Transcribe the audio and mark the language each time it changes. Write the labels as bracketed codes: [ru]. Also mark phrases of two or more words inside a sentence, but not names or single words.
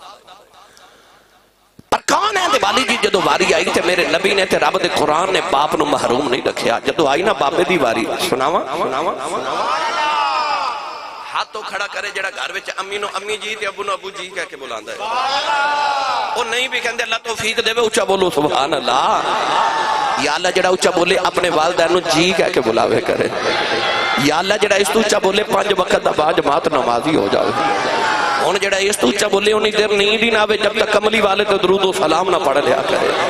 [pa] پر کون ہے دیوالی جی جدو واری آئی تے میرے نبی نے تے رب دے قرآن نے باپ نو محروم نہیں رکھیا، جدو آئی نا باپے دی واری سناوا ہاتھ تو کھڑا کرے جڑا گھر وچ امی نو امی جی تے ابو نو ابو جی کہہ کے بلاندا ہے، وہ نہیں بھی کہندے اللہ توفیق دے اونچا بولو [ar] سبحان اللہ، یا اللہ [pa] جڑا اونچا بولے اپنے والدین نو جی کہہ کے بلاوے کرے، [ar] یا اللہ [pa] جڑا اس تو اونچا بولے 5 وقت دا با جماعت نمازی ہو جاوے، ان جڑا اس تو اونچا بولے انہی دیر نیند ہی نہ آوے جب تک کملی والے تو درود و سلام نہ پڑھ لیا کرے۔